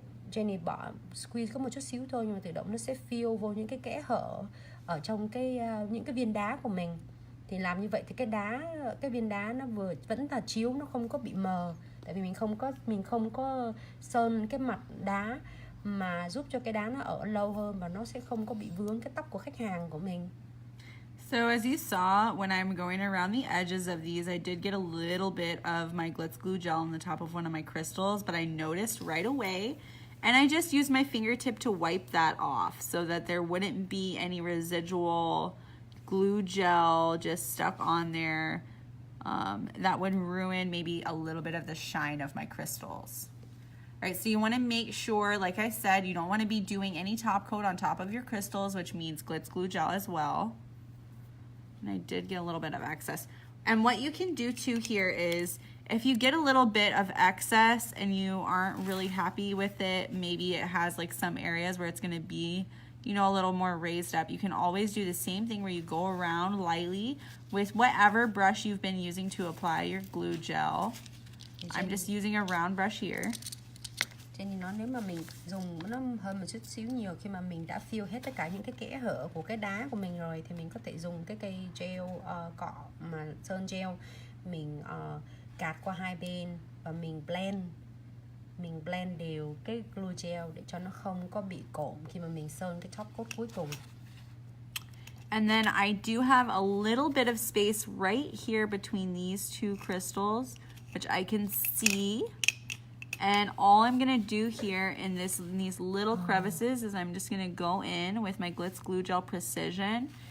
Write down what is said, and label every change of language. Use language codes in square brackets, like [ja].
[vi] Jenny bỏ squeeze có một chút xíu thôi, nhưng mà tự động nó sẽ fill vô những cái kẽ hở ở trong những cái viên đá của mình. Thì làm như vậy thì cái viên đá nó vẫn là chiếu, nó không có bị mờ, tại vì mình không có sơn cái mặt đá, mà giúp cho cái đá nó ở lâu hơn và nó sẽ không có bị vướng cái tóc của khách hàng của mình. [en] So as you saw, when I'm going around the edges of these, I did get a little bit of my Glitz glue gel on the top of one of my crystals, but I noticed right away, and I just used my fingertip to wipe that off so that there wouldn't be any residual glue gel just stuck on there. That would ruin maybe a little bit of the shine of my crystals. Right, so you want to make sure, like I said, you don't want to be doing any top coat on top of your crystals, which means Glitz glue gel as well. And I did get a little bit of excess. And what you can do too here is, if you get a little bit of excess and you aren't really happy with it, maybe it has like some areas where it's going to be, you know, a little more raised up, you can always do the same thing where you go around lightly with whatever brush you've been using to apply your glue gel. I'm just using a round brush here. [vi] Jenny nói nếu mà mình dùng nó hơn một chút xíu nhiều, khi mà mình đã fill hết tất cả những cái kẽ hở của cái đá của mình rồi, thì mình có thể dùng cái cây gel cọ mà sơn gel, mình gạt qua hai bên và mình blend đều cái glue gel để cho nó không có bị cộm khi mà mình sơn cái top coat cuối cùng. [en] And then I do have a little bit of space right here between these two crystals, which I can see. And all I'm gonna do here in these little crevices is I'm just gonna go in with my Glitz glue gel precision.